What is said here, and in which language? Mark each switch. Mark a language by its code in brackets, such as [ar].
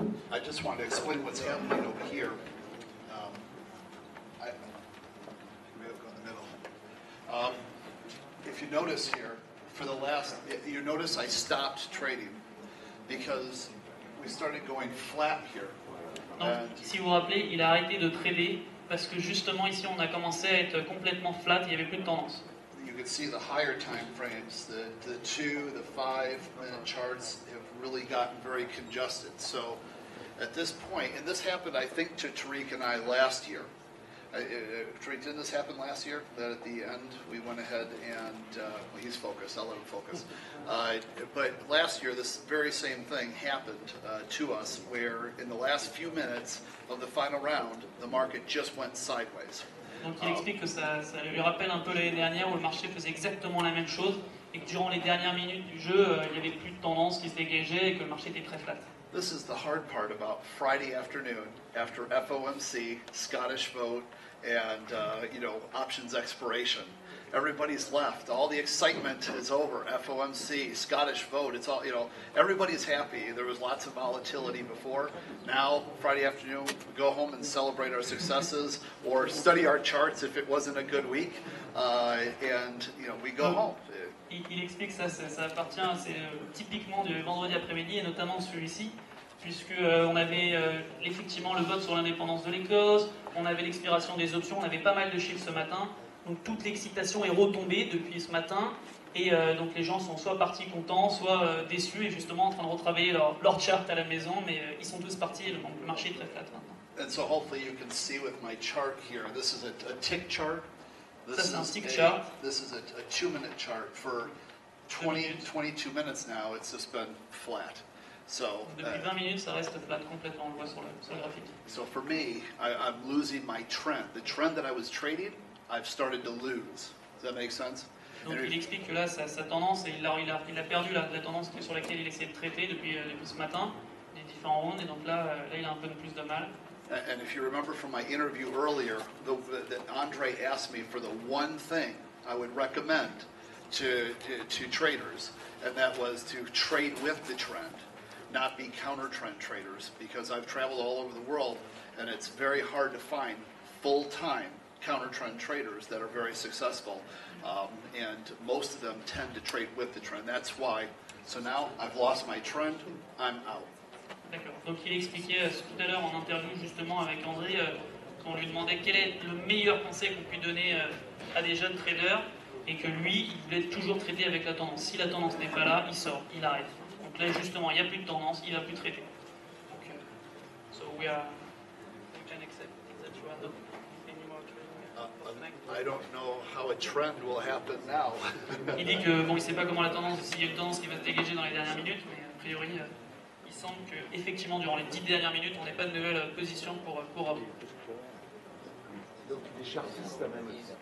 [en] I just wanted to explain what's happening over here. I may have gone in the middle. If you notice here, you notice I stopped trading because we started going flat here. [fr] Donc, si vous vous rappelez, il a arrêté de trader parce que justement ici on a commencé à être complètement flat, il n'y avait plus de tendance. [en] You could see the higher time frames, the 2, the 5-minute charts have really gotten very congested. So at this point, and this happened, I think, to Tariq and I last year. Tariq, didn't this happen last year? That at the end we went ahead and, well, he's focused, I'll let him focus. But last year this very same thing happened to us, where in the last few minutes of the final round, the market just went sideways. [fr] Donc il explique que ça lui rappelle un peu l'année dernière où le marché faisait exactement la même chose et que durant les dernières minutes du jeu, il n'y avait plus de tendance qui se dégageait et que le marché était très flat. [en] This is the hard part about Friday afternoon after FOMC, Scottish vote, and options expiration. Everybody's left. All the excitement is over. FOMC, Scottish vote. It's all everybody's happy. There was lots of volatility before. Now Friday afternoon, we go home and celebrate our successes, or study our charts if it wasn't a good week, and we go home. [fr] Il explique ça appartient, c'est typiquement du vendredi après-midi et notamment celui-ci, puisqu'on avait effectivement le vote sur l'indépendance de l'Écosse, on avait l'expiration des options, on avait pas mal de chiffres ce matin, donc toute l'excitation est retombée depuis ce matin, et donc les gens sont soit partis contents, soit déçus et justement en train de retravailler leur chart à la maison, mais ils sont tous partis, donc le marché est très flat maintenant. [en] And so hopefully you can see with my chart here, this is a tick chart. This is a 2-minute chart. For 22 minutes now, it's just been flat. So [fr] depuis 20 minutes, ça reste flat complètement, on le voit sur le graphique. [en] So for me, I'm losing my trend. The trend that I was trading, I've started to lose. Does that make sense? [fr] Donc il explique que là, sa tendance, et il a perdu la tendance sur laquelle il essayait de traiter depuis ce matin, les différents rounds, et donc là il a un peu plus de mal. [en] And if you remember from my interview earlier, that Andre asked me for the one thing I would recommend to traders, and that was to trade with the trend, not be counter-trend traders, because I've traveled all over the world, and it's very hard to find full-time counter-trend traders that are very successful, and most of them tend to trade with the trend. That's why. So now I've lost my trend, I'm out. [fr] D'accord. Donc il expliquait tout à l'heure en interview justement avec André, quand on lui demandait quel est le meilleur conseil qu'on puisse donner à des jeunes traders, et que lui, il voulait toujours trader avec la tendance. Si la tendance n'est pas là, il sort, il arrête. Donc là justement, il n'y a plus de tendance, il ne va plus trader. [en] Donc, we can accept that you are not any more trading. I don't know how a trend will happen now. [fr] Il dit que bon, il ne sait pas comment la tendance, s'il y a une tendance qui va se dégager dans les dernières minutes, mais a priori. Il semble qu'effectivement, durant les 10 dernières minutes, on n'ait pas de nouvelle position pour Rob. Donc les chartistes amènent.